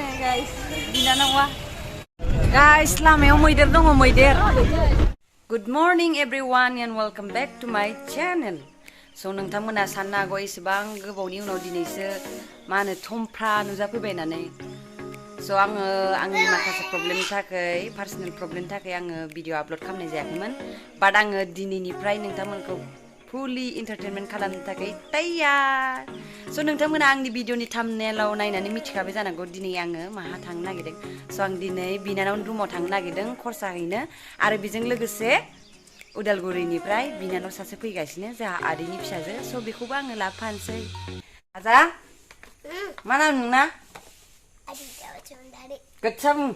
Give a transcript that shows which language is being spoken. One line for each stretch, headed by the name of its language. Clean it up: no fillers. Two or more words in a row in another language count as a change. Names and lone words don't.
English: guys. Binanawa.
Bodo: Guys, lamayong Mwider dong, Mwider.
English: Good morning everyone and welcome back to my channel.
Bodo: So nोंथांमोना साननो हागौ एसेबां गोबावनि उनाव दिनैसो मा होनो थमफ्रा नुजाफैबाय होननानै so आङो आंनि माखासे प्रब्लेमनि थाखाय
English: personal problemनि
Bodo: थाखाय आङो
English: video upload
Bodo: खालामनाय जायाखैमोन बाट आङो दिनैनिफ्राय नोंथांमोनखौ
English: fully entertainment
Bodo: खालामनो थाखाय तैयार so नोंथांमोना आंनि भिडिअनि थाम्बनेलाव नायनानै मिथिखाबाय जानांगौ दिनै आङो माहा थांनो नागिरदों so आं दिनै बिनानावनि रुमाव थांनो नागिरदों खरसा हैनो आरो बेजों लोगोसे उदालगुरिनिफ्राय बिनानाव सासे फैगासिनो जोंहा आदैनि फिसाजो so बेखौबो आङो लाफानोसै आजा मा नाम नोंना गोच्छा बुं